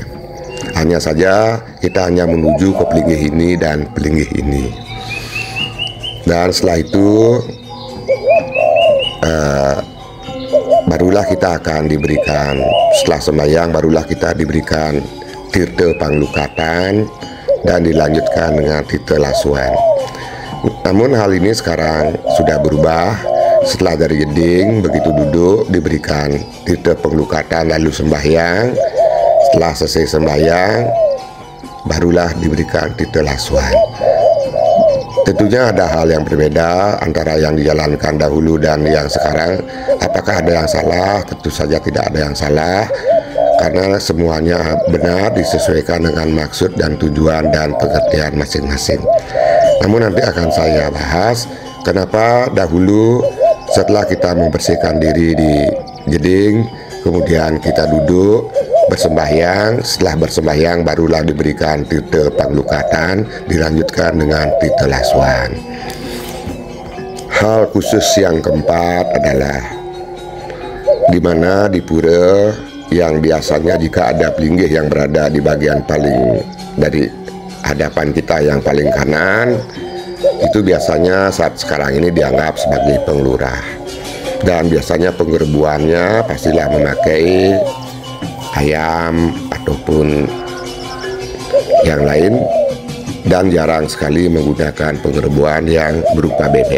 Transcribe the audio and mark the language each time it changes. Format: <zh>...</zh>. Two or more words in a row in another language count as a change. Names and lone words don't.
<id>Hanya saja kita hanya menuju ke pelinggih ini dan pelinggih ini. Dan setelah itu barulah kita akan diberikan, setelah sembahyang barulah kita diberikan tirta panglukatan dan dilanjutkan dengan tirta lasuan. Namun hal ini sekarang sudah berubah. Setelah dari jeding, begitu duduk diberikan tirta panglukatan lalu sembahyang. Setelah selesai sembahyang barulah diberikan tirta lasuan. Tentunya ada hal yang berbeda antara yang dijalankan dahulu dan yang sekarang. Apakah ada yang salah? Tentu saja tidak ada yang salah, karena semuanya benar disesuaikan dengan maksud dan tujuan dan pengertian masing-masing. Namun nanti akan saya bahas kenapa dahulu setelah kita membersihkan diri di jeding, kemudian kita duduk bersembahyang. Setelah bersembahyang barulah diberikan tirta panglukatan, dilanjutkan dengan tirta lasuan. Hal khusus yang keempat adalah di mana di pura yang biasanya jika ada pelinggih yang berada di bagian paling dari hadapan kita yang paling kanan, itu biasanya saat sekarang ini dianggap sebagai penglurah, dan biasanya penggerbuannya pastilah memakai ayam ataupun yang lain, dan jarang sekali menggunakan penggerbuan yang berupa bebek.</id>